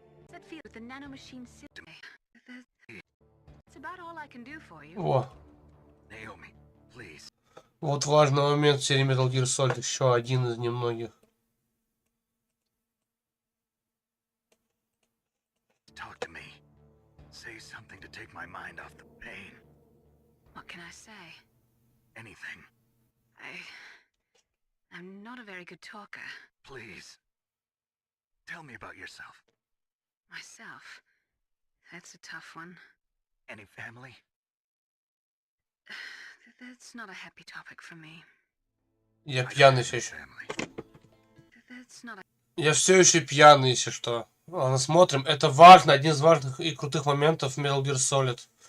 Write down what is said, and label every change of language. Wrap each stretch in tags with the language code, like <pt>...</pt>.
<en>That feel with the nanomachine system. That's about all I can do for you. О, Naomi, please.</en> <ru>вот важный момент в серии Metal Gear Solid, еще один из немногих.</ru> <en>Talk to me. Say something to take my mind off the pain. What can I say? Anything. I'm not a very good talker. Please. Tell me about yourself. Myself? That's a tough one. Any family? That's not a happy topic for me.</en> <ru>Я пьяный все еще.</ru> <en>That's not a...</en> <ru>Я все еще пьяный, если что. Ладно, смотрим. Это важно, один из важных и крутых моментов в Metal Gear Solid.</ru>